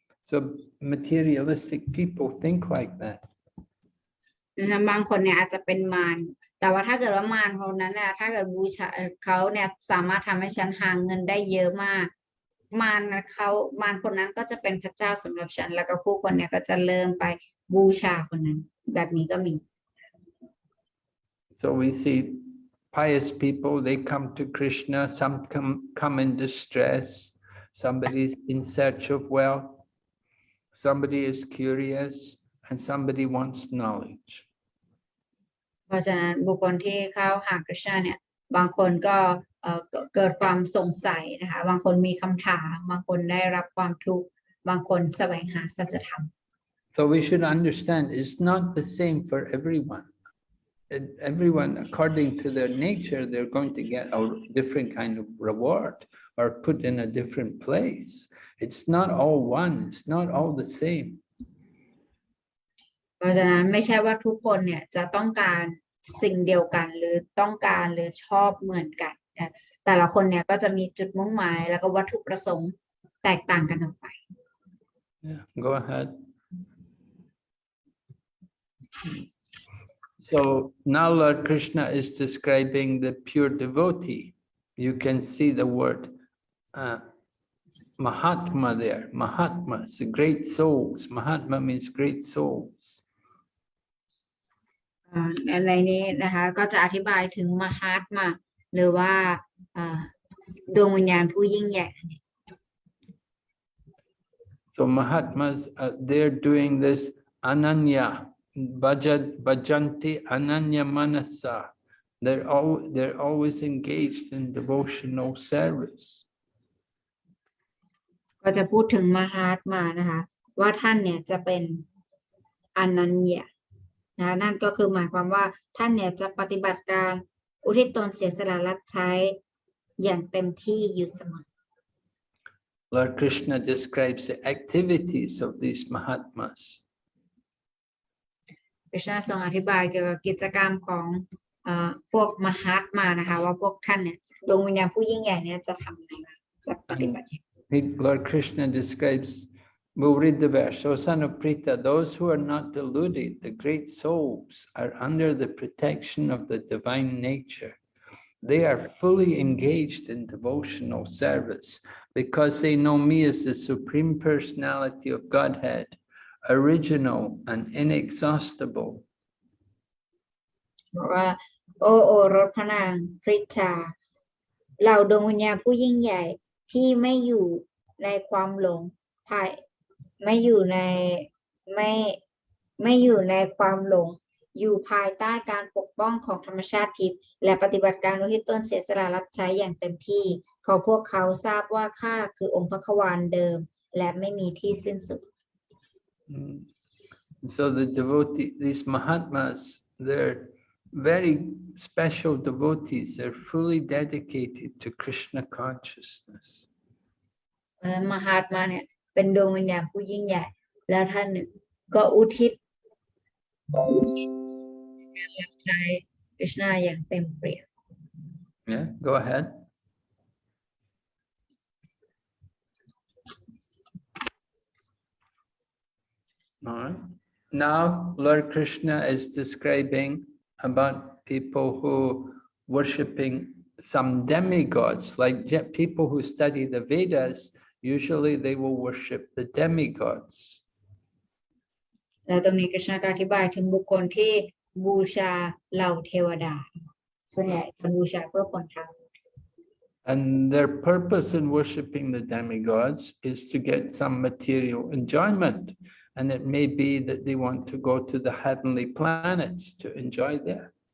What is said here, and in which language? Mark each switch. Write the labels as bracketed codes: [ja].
[en] So materialistic people think like that. [th] บางคนเนี่ยอาจจะเป็นมารแต่ว่าถ้าเกิดว่ามารคนนั้นน่ะถ้าเกิดบูชาเขาเนี่ยสามารถทำให้ฉันหาเงินได้เยอะมากมารคนนั้นก็จะเป็นพระเจ้าสำหรับฉันแล้วก็ผู้คนเนี่ยก็จะเริ่มไปบูชาคนนั้นแบบนี้ก็มี [en] So we see pious people, they come to Krishna, some come in distress, somebody is in search of wealth, somebody is curious, and somebody wants knowledge. [th] เพราะฉะนั้นบุคคลที่เข้าหาคริสต์เนี่ยบางคนก็เกิดความสงสัยนะคะบางคนมีคำถามบางคนได้รับความทุกข์บางคนแสวงหาสัจธรรม [en] So we should understand it's not the same for everyone. Everyone, according to their nature, they're going to get a different kind of reward or put in a different place. It's not all one, it's not all the same. [th] เพราะฉะนั้นไม่ใช่ว่าทุกคนเนี่ยจะต้องการสิ่งเดียวกันหรือต้องการหรือชอบเหมือนกันแต่ละคนเนี่ยก็จะมีจุดมุ่งหมายแล้วก็วัตถุประสงค์แตกต่างกันออกไป [en] Yeah, go ahead. So now Lord Krishna is describing the pure devotee. You can see the word Mahatma there. Mahatma, it's the great souls. Mahatma means great souls. [th] ในนี้นะคะก็จะอธิบายถึงมหาตมะหรือว่าดวงวิญญาณผู้ยิ่งใหญ่ [en] So Mahatmas, they're doing this ananya, [sa] bhajanti ananya manasa. [en] They're always engaged in devotional service. [th] ก็จะพูดถึงมหาตมะนะคะว่าท่านเนี่ยจะเป็นอนัญญานั่นก็คือหมายความว่าท่านเนี่ยจะปฏิบัติการอุทิศตนเสียสละรับใช้อย่างเต็มที่อยู่เสมอ [en] Lord Krishna describes the activities of these Mahatmas. [th] คริชนาทรงอธิบายเกี่ยวกับกิจกรรมของพวกมหาตมะนะคะว่าพวกท่านเนี่ยดวงวิญญาณผู้ยิ่งใหญ่เนี่ยจะทำอะไรจะปฏิบัติ [en] Lord Krishna describes, we'll read the verse. O son of Pritha, those who are not deluded, the great souls, are under the protection of the divine nature. They are fully engaged in devotional service because they know me as the Supreme Personality of Godhead, original and inexhaustible. [th] ว่าโอรสพระนางพริชาเหล่าดวงวิญญาณผู้ยิ่งใหญ่ที่ไม่อยู่ในความหลงภาย ไม่อยู่ในไม่ไม่อยู่ในความหลงอยู่ภายใต้การปกป้องของธรรมชาติทิพย์และปฏิบัติการอุทิศตนเสียสละรับใช้อย่างเต็มที่เพราะพวกเขาทราบว่าข้าคือองค์พระควานเดิมและไม่มีที่สิ้นสุด [en] So the devotee, these Mahatmas, they're very special devotees. They're fully dedicated to Krishna consciousness. [th] มหาตมาเนี่ยเป็นดวงวิญญาณผู้ยิ่งใหญ่และท่านเนี่ยก็อุทิศการรับใช้คริชนาอย่างเต็มเปี่ยม [en] Yeah, go ahead. All right. Now, Lord Krishna is describing about people who worshipping some demigods, like people who study the Vedas. Usually, they will worship the demigods. [th] แล้วตรงนี้คริชนาก็อธิบายถึงบุคคลที่บูชาเหล่าเทวดาส่วนใหญ่จะบูชาเพื่อผลทาง [en] And their purpose in worshipping the demigods is to get some material enjoyment. And it may be that they want to go to the heavenly planets to enjoy there.